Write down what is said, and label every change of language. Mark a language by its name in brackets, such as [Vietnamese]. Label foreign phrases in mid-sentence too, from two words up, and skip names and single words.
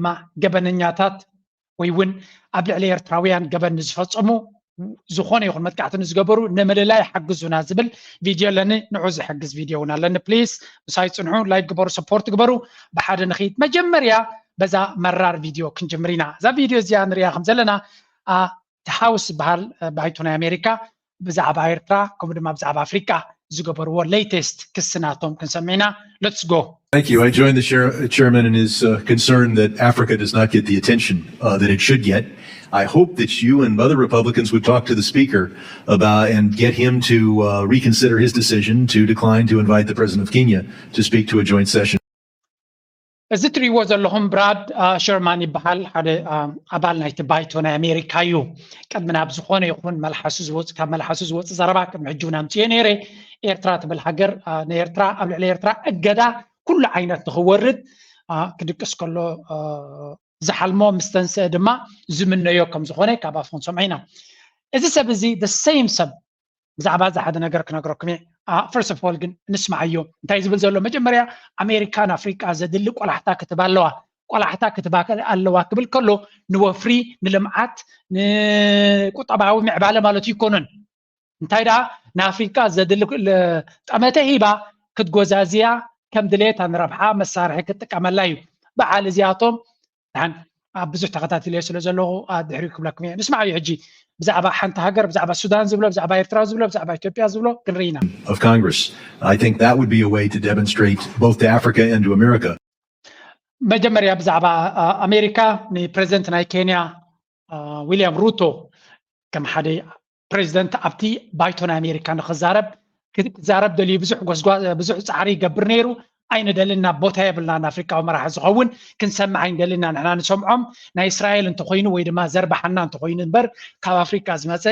[Tigrinya] ገበነኛታት ወይ እውን ኣብ ልዕሊ ኤርትራውያን ገበን ዝፈፀሙ ዝኾነ ይኹን መጥቃዕትን ዝገበሩ ንመለላይ ሓግዙና ዝብል ቪድዮ ለኒ ንዑ ዝሕግዝ ቪድዮ እውን ኣለኒ ፕሊዝ ብሳይ ፅንሑ ላይክ ግበሩ ሰፖርት ግበሩ ብሓደ ንኽይድ መጀመርያ በዛ መራር ቪድዮ ክንጅምር ኢና እዛ ቪድዮ እዚኣ ንሪኣ ከም ዘለና ተሓውስ በሃል ባይቱ ናይ ኣሜሪካ ብዛዕባ ኤርትራ ከምኡ ድማ ብዛዕባ ኣፍሪካ ዝገበርዎ latest ክስናቶም ክንሰሚዕና [English] let's go. Thank you. I join the chairman in his concern that Africa does not get the attention that it should get. I hope that you and other Republicans would talk to the speaker about and get him to reconsider his decision to decline to invite the president of Kenya to speak to a joint session. [Tigrinya] እዚ ትሪእዎ ዘለኹም ብራድ ሸርማን ይበሃል ሓደ ኣባል ናይቲ ባይቶ ናይ ኣሜሪካ እዩ ቀድሚ ናብ ዝኾነ ይኹን መልሓሱ ዝወፅእ ካብ መልሓሱ ዝወፅእ ዘረባ ቅድሚ ሕጂ እውን ኣምፅዮ ነይረ ኤርትራ ትብል ሃገር ንኤርትራ ኣብ ልዕሊ ኤርትራ እገዳ ኩሉ ዓይነት ንኽወርድ ክድቅስ ከሎ ዝሓልሞ ምስ ተንስአ ድማ ዝምነዮ ከም ዝኾነ ካብ ኣፎም ሰምዒና እዚ ሰብ እዚ [English] the same [Tigrinya] ሰብ ብዛዕባ እዚ ሓደ ነገር ክነግረኩም እየ [English] first of all [Tigrinya] ግን ንስማዕ እዩ እንታይ ዝብል ዘሎ መጀመርያ ኣሜሪካን ኣፍሪካ ዘድሊ ቆላሕታ ክትባ ኣለዋ ቆላሕታ ክትባ ኣለዋ ክብል ከሎ ንወፍሪ ንልምዓት ንቁጠባዊ ምዕባለ ማለት ይኮኑን እንታይ ዳ ንኣፍሪካ ዘድሊ ጠመተ ሂባ ክትጎዛዝያ ከም ድሌታ ንረብሓ መሳርሒ ክትጥቀመላ እዩ በዓል እዚኣቶም ኣብ ብዙሕ ተኸታተልዮ ስለ ዘለኹ ድሕሪ ክብለኩም እየ ንስማዕ እዩ ሕጂ ብዛዕባ ሓንቲ ሃገር ብዛዕባ ሱዳን ዝብሎ ብዛዕባ ኤርትራ ዝብሎ ብዛዕባ ኢትዮጵያ ዝብሎ ክንርኢ ኢና [English] of Congress. I think that would be a way to demonstrate both to Africa and to America. [Tigrinya] መጀመርያ ብዛዕባ ኣሜሪካ ንፕሬዚደንት ናይ ኬንያ ዊልያም ሩቶ ከም ሓደ ፕሬዚደንት ኣብቲ ባይቶ ናይ ኣሜሪካ ንክዛረብ ደልዩ ብዙሕ ፃዕሪ ይገብር ነይሩ ኣይንደልና ቦታ የብልና ንኣፍሪካዊ መራሒ ዝኸውን ክንሰምዕ ኣይንደልና ንሕና ንሰምዖም ናይ እስራኤል እንተኮይኑ ወይ ድማ ዘርባሓና እንተኮይኑ እምበር ካብ ኣፍሪካ